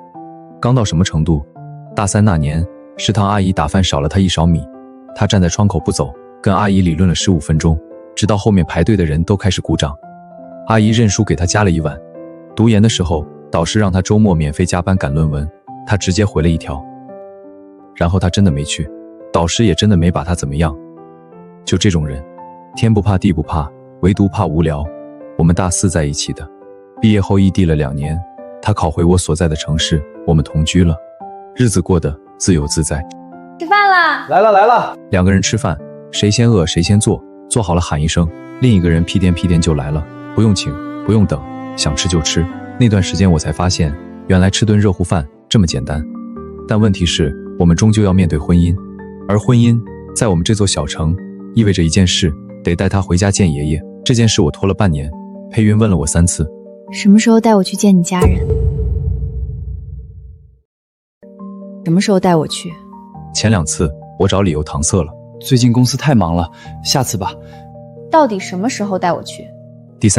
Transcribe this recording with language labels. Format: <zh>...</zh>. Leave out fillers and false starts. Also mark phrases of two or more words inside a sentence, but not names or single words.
<zh>剛到什麼程度？大3那年，食堂阿姨打飯少了他1勺米，他站在窗口不走，跟阿姨理論了15分鐘，直到後面排隊的人都開始鼓掌。阿姨認輸給他加了1碗。讀研的時候，導師讓他周末免費加班趕論文，他直接回了1條。然後他真的沒去，導師也真的沒把他怎麼樣。就這種人，天不怕地不怕，唯獨怕無聊。我們大4在一起的，畢業後異地了2年，他考回我所在的城市，我們同居了，日子過得自由自在。吃飯啦！來了来了。 2 個人吃飯，誰先餓誰先做，做好了喊一聲，另一個人屁顛屁顛就來了，不用請，不用等，想吃就吃。那段時間我才發現，原來吃頓熱乎飯這麼簡單。但問題是，我們終究要面對婚姻，而婚姻在我們這座小城意味着一件事，得帶他回家見爺爺。這件事我拖了半年，裴雲問了我3次，什麼時候帶我去見你家人？什麼時候帶我去？前2次我找理由搪塞了，最近公司太忙了，下次吧。到底什麼時候帶我去？</zh>